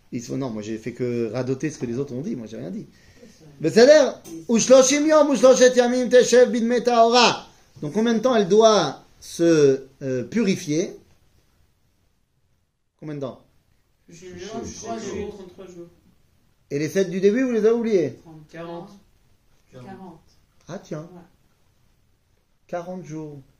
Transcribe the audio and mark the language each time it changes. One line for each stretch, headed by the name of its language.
French: Non, moi j'ai fait que radoter ce que les autres ont dit, moi j'ai rien dit.
Hebrew: בסדר? ושלושים יום ושלושת ימים תשב בדמי טהרה.
French: Donc combien de temps elle doit se purifier? Combien de temps? Je crois que j'ai eu 33 jours. Et les 7 du début, vous les avez oubliés? 40. 40. Ah tiens, Ouais. 40 jours